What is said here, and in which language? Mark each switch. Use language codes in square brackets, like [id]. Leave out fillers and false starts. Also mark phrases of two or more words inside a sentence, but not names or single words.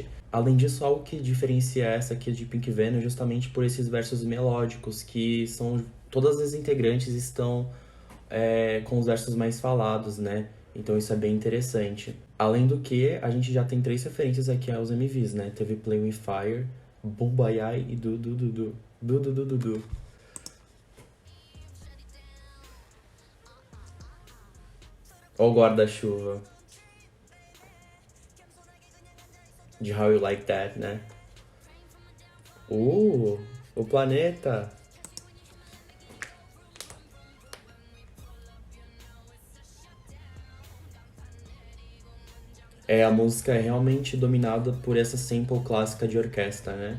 [pt] Além disso, algo que diferencia essa aqui de Pink Venom é justamente por esses versos melódicos, que são todas as integrantes estão com os versos mais falados, né? Então isso é bem interessante. Além do que, a gente já tem três referências aqui aos MVs, né? Teve Play With Fire, Bumbayai e Du Du Du Du. Du Du Du Du Du. Ó o guarda-chuva de How You Like That, né? Uh, o planeta. A música é realmente dominada por essa sample clássica de orquestra, né?